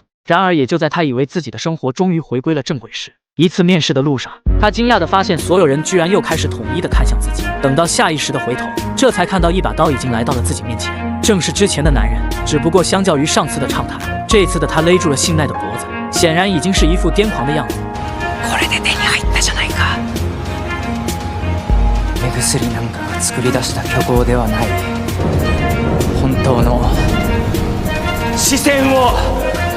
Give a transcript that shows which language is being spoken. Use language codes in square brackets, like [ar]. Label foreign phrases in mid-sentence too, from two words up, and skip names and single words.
[zh] 然而也就在他以为自己的生活终于回归了正轨时，一次面试的路上，他惊讶地发现所有人居然又开始统一地看向自己。等到下意识地回头，这才看到一把刀已经来到了自己面前，正是之前的男人。只不过相较于上次的畅谈，这次的他勒住了信奈的脖子，显然已经是一副癫狂的样子。 [ja] これで手に入ったじゃないか。目薬なんかが作り出した虚構ではない本当の視線を